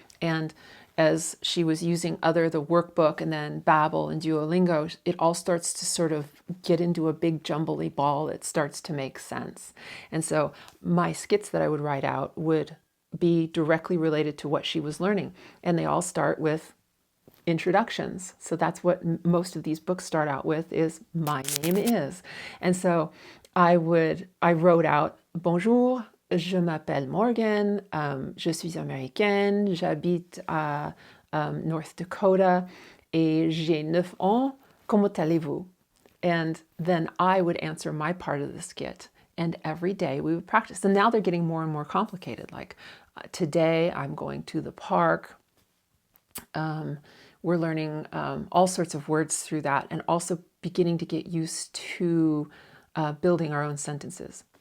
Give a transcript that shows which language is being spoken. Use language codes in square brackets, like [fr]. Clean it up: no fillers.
[en] And as she was using the workbook and then Babbel and Duolingo, it all starts to sort of get into a big jumbly ball. It starts to make sense. And so my skits that I would write out would be directly related to what she was learning. And they all start with introductions. So that's what most of these books start out with, is my name is. And so I wrote out, [fr] bonjour, je m'appelle Morgan, je suis américaine, j'habite à North Dakota, et j'ai 9 ans, comment allez-vous? [en] And then I would answer my part of the skit. And every day we would practice. And now they're getting more and more complicated. Like today I'm going to the park. We're learning all sorts of words through that, and also beginning to get used to building our own sentences.